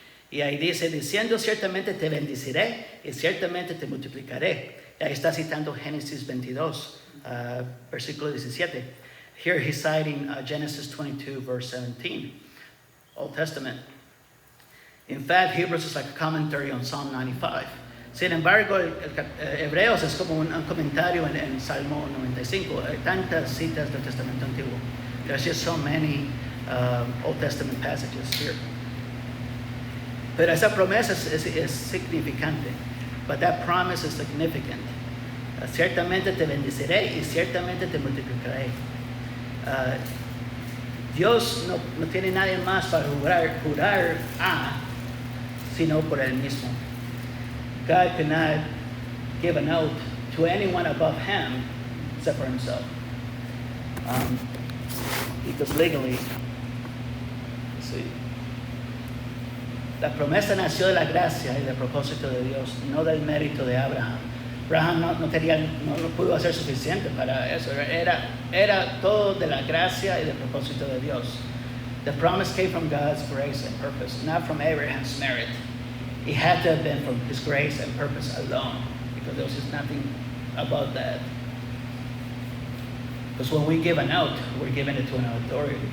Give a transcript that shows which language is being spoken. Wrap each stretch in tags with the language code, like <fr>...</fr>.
<es>Y ahí dice, diciendo, ciertamente te bendeciré y ciertamente te multiplicaré. Y ahí está citando Génesis 22, versículo 17.</es> <en>Here he's citing Genesis 22, verse 17, Old Testament. In fact, Hebrews is like a commentary on Psalm 95.</en> <es>Sin embargo, Hebreos es como un comentario en Salmo 95. Hay tantas citas del Testamento Antiguo.</es> <en>There's just so many Old Testament passages here.</en> <es>Pero esa promesa es significante.</es> <en>But that promise is significant.</en> <es>Ciertamente te bendeciré y ciertamente te multiplicaré. Dios no tiene nadie más para jurar a, sino por él mismo.</es> <en>God cannot give an oath to anyone above him except for himself. Because legally,</en> <es>sí, la promesa nació de la gracia y del propósito de Dios, no del mérito de Abraham. Abraham no pudo hacer suficiente para eso. Era todo de la gracia y del propósito de Dios.</es> <en>The promise came from God's grace and purpose, not from Abraham's merit. It had to have been from his grace and purpose alone, because there was just nothing about that. Because when we give an oath, we're giving it to an authority.</en>